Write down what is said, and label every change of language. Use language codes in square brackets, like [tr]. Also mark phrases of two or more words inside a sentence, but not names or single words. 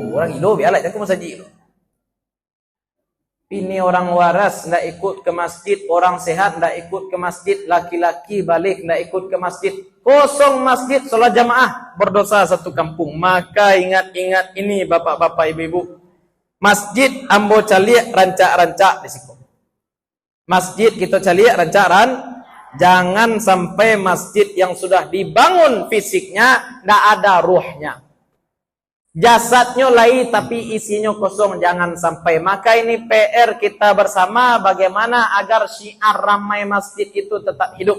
[id] Orang gilo biarlah jangan saji. Ini orang waras ndak ikut ke masjid, orang sehat ndak ikut ke masjid, laki-laki balik ndak ikut ke masjid. Kosong masjid sholat jamaah berdosa satu kampung. Maka ingat-ingat ini bapak-bapak ibu-ibu. [min] Masjid ambo caliak rancak-rancak di situ. [id] Masjid kita caliak rancak jangan sampai masjid yang sudah dibangun fisiknya ndak ada ruhnya. Jasadnya lai tapi isinya kosong, jangan sampai. Maka ini PR kita bersama bagaimana agar syiar ramai masjid itu tetap hidup.